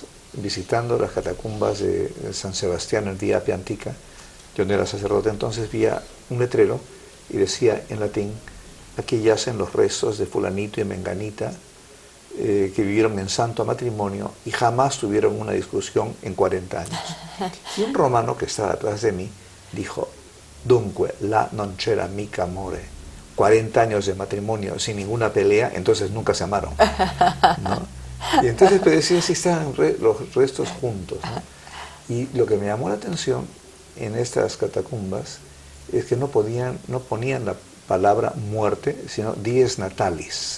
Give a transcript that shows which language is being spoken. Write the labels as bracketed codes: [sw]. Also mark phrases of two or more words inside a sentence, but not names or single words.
[es] Visitando las catacumbas de San Sebastián el día Piantica, yo no era sacerdote, entonces vi un letrero y decía en latín: aquí yacen los restos de fulanito y menganita que vivieron en santo matrimonio y jamás tuvieron una discusión en 40 años. Y un romano que estaba atrás de mí dijo: [it] dunque, la non c'era mica amore. [es] 40 años de matrimonio sin ninguna pelea, entonces nunca se amaron, ¿no? Y entonces pues, decía, si estaban los restos juntos, ¿no? Y lo que me llamó la atención en estas catacumbas es que no ponían la palabra muerte, sino [la] dies natalis.